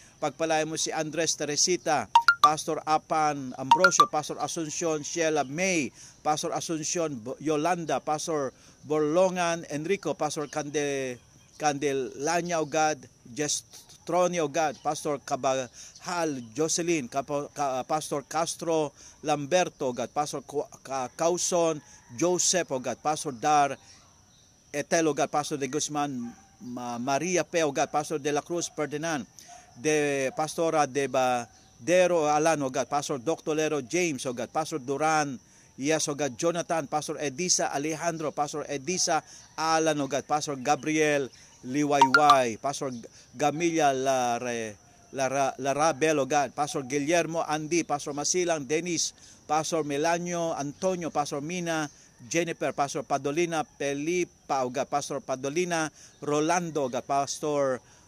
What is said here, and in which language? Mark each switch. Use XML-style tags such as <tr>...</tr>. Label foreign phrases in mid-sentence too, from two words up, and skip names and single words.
<tl>pagpalain mo si Andres Teresita, Pastor Apan Ambrosio, Pastor Asuncion Sheila May, Pastor Asuncion Yolanda, Pastor Borlongan Enrico, Pastor Candelanya,</tl> <en>O God,</en> <tl>Jestronio,</tl> <en>O God,</en> <tl>Pastor Cabahal Jocelyn, Pastor Castro Lamberto,</tl> <en>O God,</en> <tl>Pastor Causon Joseph,</tl> <en>O God,</en> <tl>Pastor Dar Etel,</tl> <en>O God,</en> <tl>Pastor de Guzman Maria P, O God, Pastor de la Cruz Ferdinand, de Pastora de Dero Alan,</tl> <en>O God,</en> <tl>Pastor Doctolero James,</tl> <en>O God,</en> <tl>Pastor Duran,</tl> <en>yes, O God,</en> <tl>Jonathan, Pastor Edisa Alejandro, Pastor Edisa Alan,</tl> <en>O God,</en> <tl>Pastor Gabriel Liwayway, Pastor Gamilla Larabel,</tl> <en>O God,</en> <tl>Pastor Guillermo Andy, Pastor Masilang Dennis, Pastor Melanio Antonio, Pastor Mina Jennifer, Pastor Padolina Pelipa,</tl> <en>O God,</en> <tl>Pastor Padolina Rolando,</tl> <en>O God,</en> <tl>Pastor</tl>